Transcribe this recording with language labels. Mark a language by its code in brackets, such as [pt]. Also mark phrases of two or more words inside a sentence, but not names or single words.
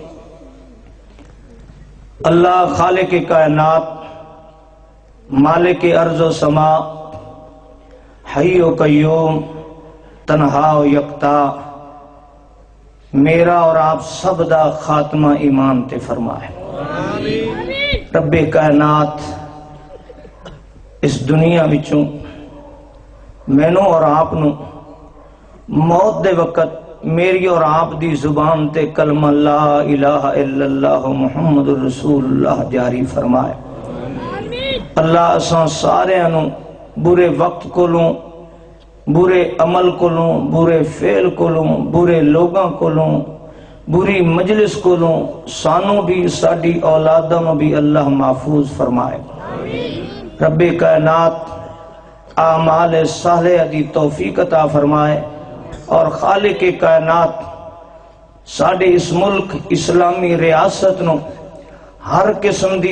[ur] اللہ خالق کائنات مالک ارض و سما حی و قیوم تنہا و یکتا [pa] میرا اور آپ سب دا خاتمہ ایمان تے فرمائے رب کائنات اس دنیا وچوں مینوں اور آپ نو موت دے وقت میری اور آپ دی زبان تے کلمہ [ar] لا الہ الا اللہ محمد رسول اللہ [pa] جاری فرمائے اللہ اساں سارے انو برے وقت کولوں برے عمل کولوں برے فعل کولوں برے لوگاں کولوں بری مجلس کولوں سانوں بھی ساڈی اولاداں بھی اللہ محفوظ فرمائے رب کائنات اعمال صالحہ دی توفیق عطا فرمائے اور خالق کائنات ساڈے اس ملک اسلامی ریاست نو ہر قسم دی